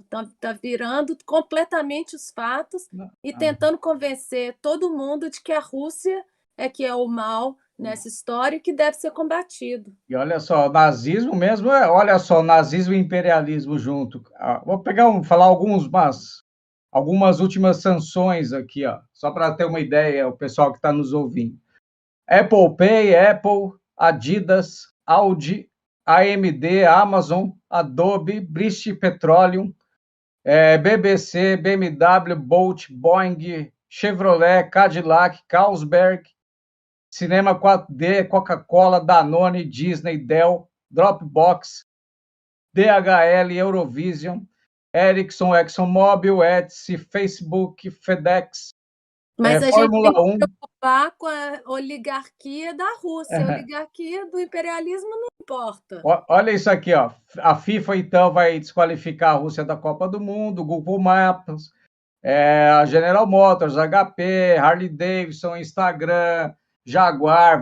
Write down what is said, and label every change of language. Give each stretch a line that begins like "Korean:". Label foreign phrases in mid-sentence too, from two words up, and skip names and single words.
Portuguese: Está virando completamente os fatos e tentando convencer todo mundo de que a Rússia que é o mal nessa história e que deve ser combatido. E olha só, o nazismo mesmo, olha só, nazismo e imperialismo junto. Vou falar algumas últimas sanções aqui, ó, só para ter uma ideia, o pessoal que está nos ouvindo. Apple Pay, Apple, Adidas, Audi, AMD, Amazon, Adobe, British Petroleum, BBC, BMW, Bolt, Boeing, Chevrolet, Cadillac, Carlsberg, Cinema 4D, Coca-Cola, Danone, Disney, Dell, Dropbox, DHL, Eurovision, Ericsson, ExxonMobil, Etsy, Facebook, FedEx, mas a Fórmula gente tem 1. que preocupar com a oligarquia da Rússia. A oligarquia do imperialismo não importa. Olha isso aqui, ó. A FIFA, então, vai desqualificar a Rússia da Copa do Mundo, Google Maps, a General Motors, HP, Harley Davidson, Instagram, Jaguar.